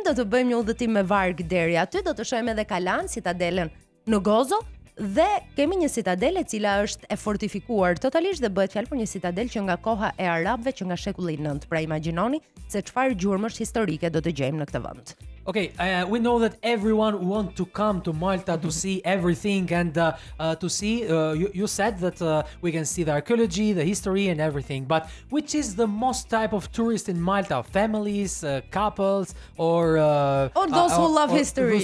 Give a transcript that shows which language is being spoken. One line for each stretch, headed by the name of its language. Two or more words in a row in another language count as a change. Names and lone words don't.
Albanian: Do të bëjmë një udhëtim me varg deri aty, do të shohim edhe Kalan, citadelën në Gozo, dhe kemi një citadel e cila është e fortifikuar totalisht dhe bëhet fjalë për një citadel që nga koha e arabëve, që nga shekulli i 9. Pra imagjinoni se çfarë gjurmësh historike do të gjejmë në këtë vend.
English: Okay, we know that everyone wants to come to Malta to see everything and to see, you said that we can see the archaeology, the history and everything, but which is the most type of tourist in Malta? Families, couples, or those who love history?